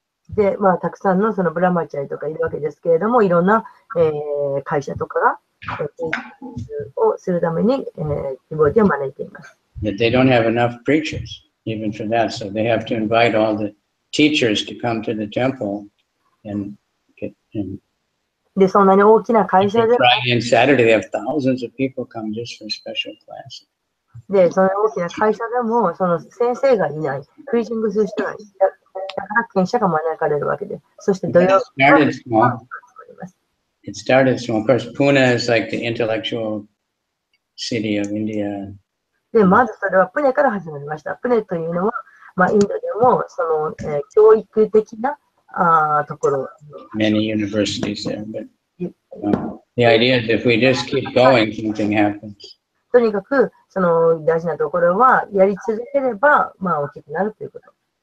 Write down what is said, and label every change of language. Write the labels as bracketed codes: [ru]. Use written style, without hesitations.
[ja] で、たくさんのそのブラマチャリとかいるわけですけれども、いろんな、会社とかが、をするために、デボティを招いています。 [en] That they don't have enough preachers, even for that. So they have to invite all the teachers to come to the temple and get. [ja] で、そんなに大きな会社で、 [en] Friday and Saturday, they have thousands of people come just for special classes. [ja] で、その大きな会社でも、その先生がいない、プリーチングする人がいない。だから賢者が招かれるわけで、そして土曜日は [en] It started small. Of course, Pune is like the intellectual city of India. [ja] で、まずそれはプネから始まりました。プネというのは、インドでもその、教育的なところ。 [en] Many universities there, but the idea is if we just keep going, something happens. [ja] とにかく、その大事なところは、やり続ければ、大きくなるということ。